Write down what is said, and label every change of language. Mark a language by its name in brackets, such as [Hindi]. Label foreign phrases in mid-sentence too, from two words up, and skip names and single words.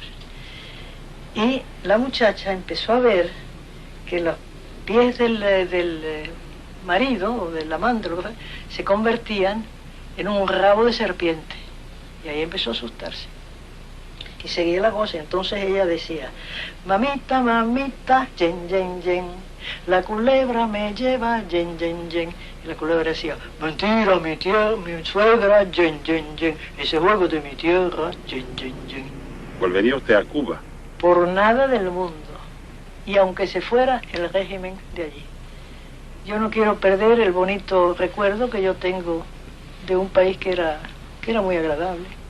[Spanish] Y la muchacha empezó a ver que los pies del marido o del amante se convertían en un rabo de serpiente. Y ahí empezó a asustarse. Y seguía la cosa, entonces ella decía, mamita, mamita, yen, yen, yen, la culebra me lleva, yen, yen, yen. Y la culebra decía, mentira, mi tía, mi suegra, yen, yen, yen, ese juego de mi tierra, yen, yen, yen. ¿Volvería usted a Cuba? Por nada del mundo, y aunque se fuera el régimen de allí. Yo no quiero perder el bonito recuerdo que yo tengo de un país que era muy agradable.